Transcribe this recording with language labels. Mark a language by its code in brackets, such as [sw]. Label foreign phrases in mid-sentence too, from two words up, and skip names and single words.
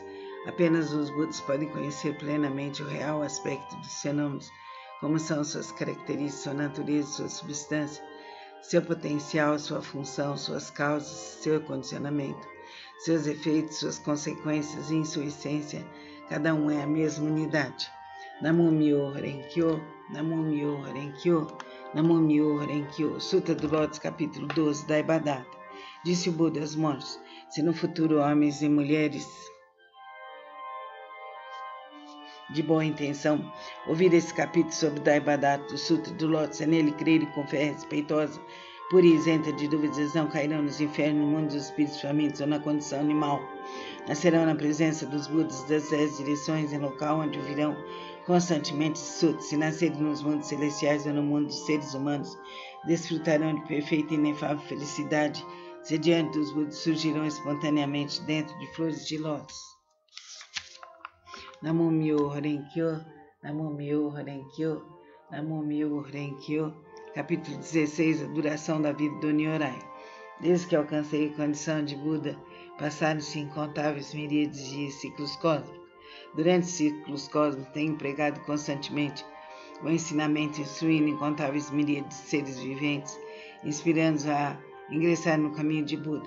[pt] Apenas os Budas podem conhecer plenamente o real aspecto dos fenômenos, como são suas características, sua natureza, sua substância, seu potencial, sua função, suas causas, seu condicionamento, seus efeitos, suas consequências e, em sua essência, cada um é a mesma unidade. [ja] Namo Myoho Renkyo, Namo Myoho Renkyo, Namo Myoho Renkyo. [pt] Sutra do Lótus, capítulo 12, Daibadata. Disse o Buda aos monges: se no futuro homens e mulheres de boa intenção ouvir esse capítulo sobre Daibadata do Sutra do Lótus, é nele crer e com fé respeitosa, pura e isenta de dúvidas, não cairão nos infernos, no mundo dos espíritos famintos ou na condição animal. Nascerão na presença dos Budas das 10 direções, em local onde ouvirão constantemente Sutras. Se nascerem nos mundos celestiais ou no mundo dos seres humanos, desfrutarão de perfeita e inefável felicidade, se diante dos Budas surgirão espontaneamente dentro de flores de lótus. [ja] Namo Myoho Renkyo, Namo Myoho Renkyo, Namo Myoho Renkyo. [pt] Capítulo 16, a duração da vida do Nyorai. Desde que alcancei a condição de Buda, passaram-se incontáveis miríades de ciclos cósmicos. Durante os ciclos cósmicos, tenho pregado constantemente o ensinamento, instruindo incontáveis miríades de seres viventes, inspirando-os a ingressar no caminho de Buda.